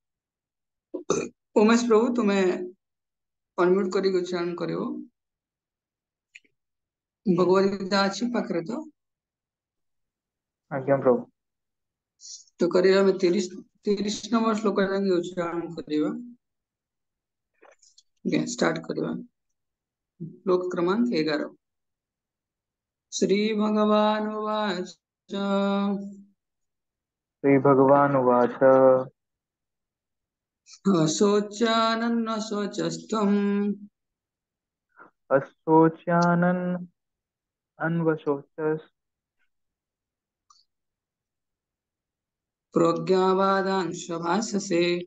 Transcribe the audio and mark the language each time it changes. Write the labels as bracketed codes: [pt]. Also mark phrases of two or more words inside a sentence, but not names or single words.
[or] ଉମେଶ ପ୍ରଭୁ ତୁମେ ଅନମ୍ୟୁଟ କରିକି ଉଚ୍ଚାରଣ କରିବ। ଭଗବତ ଗୀତା ଅଛି ପାଖରେ ତ? ଆଜ୍ଞା ପ୍ରଭୁ। ତ କରିବା ଆମେ 30 ନମ୍ବର ଶ୍ଲୋକ ଯାକେ ଉଚ୍ଚାରଣ କରିବା। [mr] स्टार्ट करवा। श्लोक क्रमांक 11। [sa] श्री भगवान उवाच श्री भगवान उवाच अशोच्यानन्न शोचस्त्वम् अशोच्यानन् अन्वशोचस् प्रज्ञावादांश भाषसे